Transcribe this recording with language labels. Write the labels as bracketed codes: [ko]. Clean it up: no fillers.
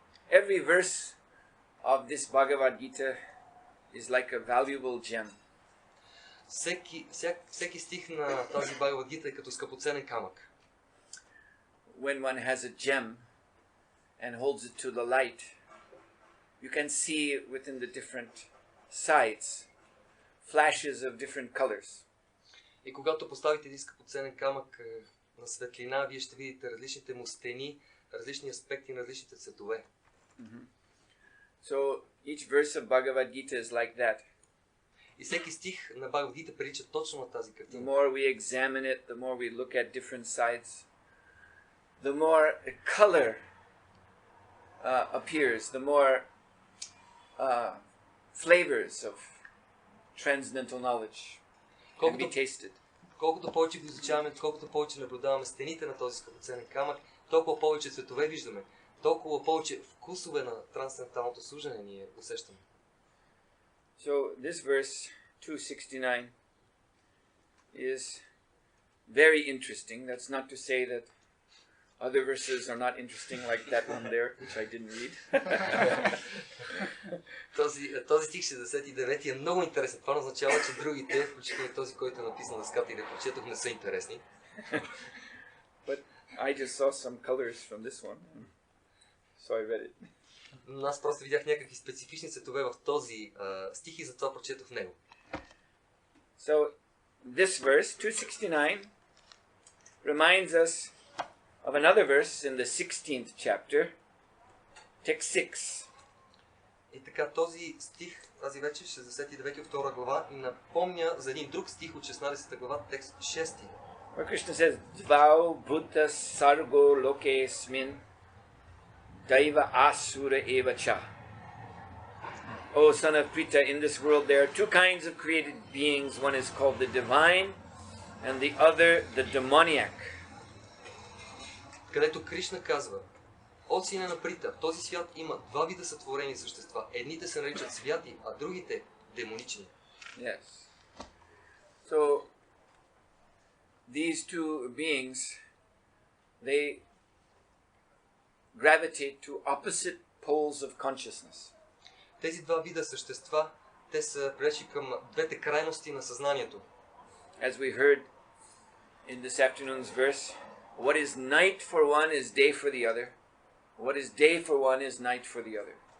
[en] Every verse of this Bhagavad Gita is like a valuable gem. [bg] Всеки стих на тази Бхагавад Гита е като скъпоценен камък. [en] When one has a gem and holds it to the light, you can see within the different sides flashes of different colors. [bg] И когато поставите един скъпоценен камък на светлина, вие ще видите различните му стени, различни аспекти на различните цветове. [en] So each verse of Bhagavad Gita is like that. [bg] И всеки стих на Бхагавад Гита прилича точно на тази [en] The [bg] картина. [en] more we examine it, the more we look at different sides, the more color appears, the more flavors of transcendental knowledge can be tasted. [bg] Колкото повече го изучаваме, колкото повече наблюдаваме стените на този скъпоценен камък, толкова повече цветове виждаме, толкова повече вкусове на трансценденталното служение ние усещаме. [en] So this verse 269 is very interesting. That's not to say that other verses are not interesting like that one there, which I didn't read. [bg] Този стих 69 е много интересен. Това означава, че другите, включително този, който е написан на ската и да прочетох, не са интересни. [en] But I just saw some colors from this one, so I read it. [bg] Но аз просто видях някакви специфични цветове в този стих и затова прочетох него. [en] So this verse 269 reminds us of another verse in the 16th chapter, text 6. [bg] И така, този стих, тази вечер, 69 от 2 глава, ни напомня за един друг стих от 16 глава, текст 6. [en] Where Krishna says, [sa] Dvau buddha sargo loke smin daiva asura eva cha. [en] O son of Prita, in this world there are two kinds of created beings. One is called the divine and the other the demoniac. [bg] Където Кришна казва: О сине на Прита, в този свят има два вида сътворени същества. Едните се наричат святи, а другите демонични. [en] Yes. So these two beings, they gravitate to opposite poles of consciousness. [bg] Тези два вида същества, те са прилежи към двете крайности на съзнанието. [en] As we heard in this afternoon's verse, what is night for one is day for the other. What is day for one is night for the other.